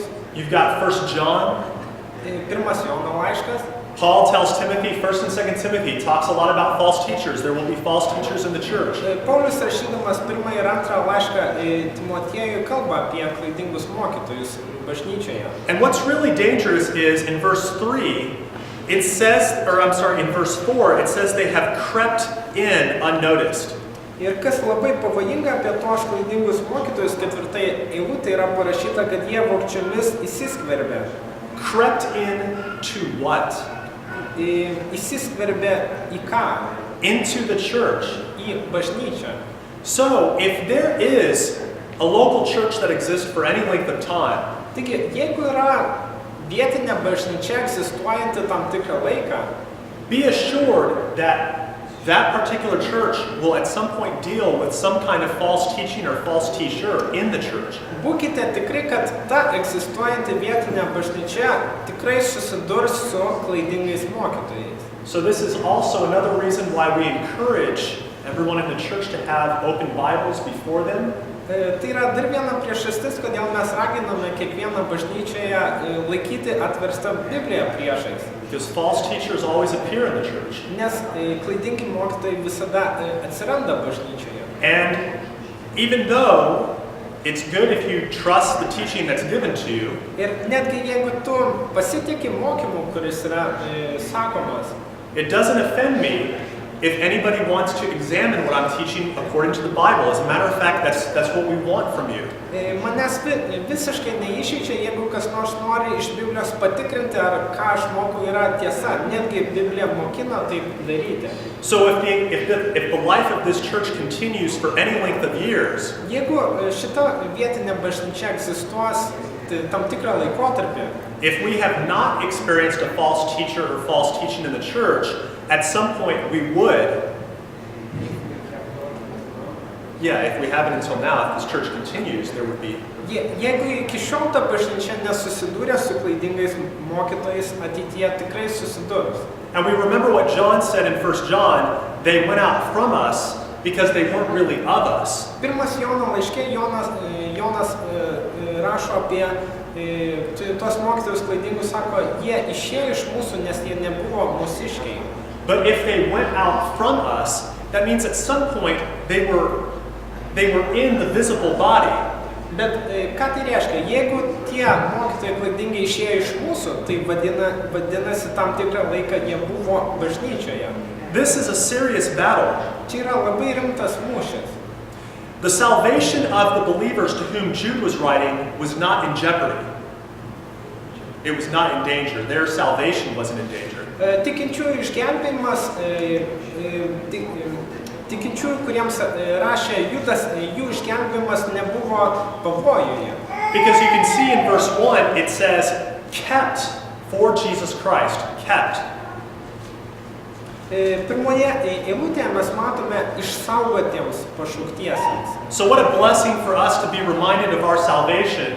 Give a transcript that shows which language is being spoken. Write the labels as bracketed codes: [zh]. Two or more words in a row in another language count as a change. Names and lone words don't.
[en] You've got 1 John. [lt] Pirmas Jono laiškas. [en] Paul tells Timothy, 1 and 2 Timothy, talks a lot about false teachers. There will be false teachers in the church. [lt] Paulius rašydamas pirmą ir antrą laišką Timotiejui kalba apie klaidingus mokytojus bažnyčioje. [en] And what's really dangerous is in verse 3, it says, in verse 4, it says they have crept in unnoticed. [lt] Ir kas labai pavojinga apie tos klaidingus mokytojus, ketvirtai eilutė yra parašyta, kad jie vogčiomis įsiskverbė. [en] Crept in to what? [lt] Įsiskverbė į ką? [en] Into the church. [lt] Į bažnyčią. [en] So, if there is a local church that exists for any length of time, [lt] taigi, jeigu yra vietinė bažnyčia egzistuojanti tam tikrą laiką, [en] be assured that that particular church will at some point deal with some kind of false teaching or false teacher in the church. [lt] Būkite tikri, kad ta egzistuojanti vietinė bažnyčia tikrai susidurs su klaidingais mokytojais. [en] So this is also another reason why we encourage everyone in the church to have open Bibles before them. [lt] Tai yra dar viena priežastis, kodėl mes raginame kiekvieną bažnyčioje laikyti atverstą Bibliją priešais. [en] Because false teachers always appear in the church. [lt] Nes klaidingi mokytojai visada atsiranda bažnyčioje. [en] And even though it's good if you trust the teaching that's given to you, [lt] ir netgi jeigu tu pasitiki mokymu, kuris yra sakomas, [en] it doesn't offend me if anybody wants to examine what I'm teaching according to the Bible. As a matter of fact, that's what we want from you. [lt] Manęs visiškai neįžeidžia, jeigu kas nors nori iš Biblijos patikrinti, ar ką aš mokau yra tiesa. Netgi Biblija mokina taip daryti. [en] So if the life of this church continues for any length of years, [lt] jeigu šita vietinė bažnyčia egzistuos tam tikrą laikotarpį, [en] if we have not experienced a false teacher or false teaching in the church, at some point we would. Yeah, if we haven't until now, if this church continues, there would be. [lt] Jeigu iki šiol ta bažnyčia nesusidūrė su klaidingais mokytojais, ateityje tikrai susidurs. [en] And we remember what John said in 1 John, they went out from us because they weren't really of us. [lt] Pirmas Jono laiške Jonas rašo apie tuos mokytojus klaidingus, sako, jie išėjo iš mūsų, nes jie nebuvo mūsiškiai. [en] But if they went out from us, that means at some point they were they were in the visible body. [lt] Bet ką tai reiškia? Jeigu tie mokytojai klaidingai išėjo iš mūsų, tai vadinasi tam tikrą laiką jie buvo bažnyčioje. [en] This is a serious battle. [lt] Čia yra labai rimtas mūšis. [en] The salvation of the believers to whom Jude was writing was not in jeopardy. It was not in danger. Their salvation wasn't in danger. [lt] Tikinčiųjų išgelbėjimas, tikinčiųjų, kuriems rašė Judas, jų išgelbėjimas nebuvo pavojuje. [en] Because you can see in verse 1, it says, kept for Jesus Christ. Kept. [lt] Pirmoje eilutėje mes matome išsaugotiems pašauktiesiems. [en] So what a blessing for us to be reminded of our salvation.